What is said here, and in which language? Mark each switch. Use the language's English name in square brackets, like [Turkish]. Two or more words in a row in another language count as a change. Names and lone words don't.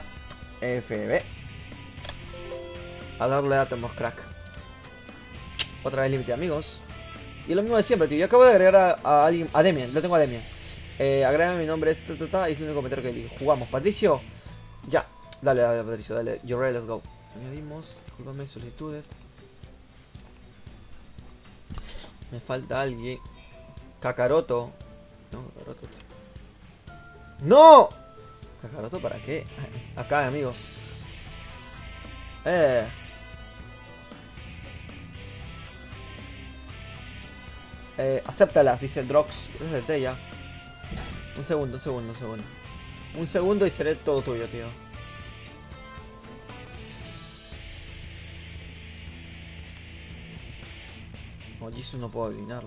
[Spanish] FB. A darle a Tomos Crack. Otra vez límite de amigos. Y lo mismo de siempre, tío. Yo acabo de agregar a alguien, a Demian, lo tengo a Demian. Agrégame, mi nombre es y es el único comentario que digo. Jugamos, Patricio. Ya, dale, Patricio, dale. [English] You're ready, let's go. [Spanish] Añadimos, discúlpame, solicitudes. Me falta alguien. Kakaroto. No, Kakaroto. ¡No! ¿Kakaroto para qué? Acá, amigos. Acéptalas, dice el Drox. Es de ya. Un segundo. Un segundo y seré todo tuyo, tío. Oh, Jesus, no puedo adivinarlo.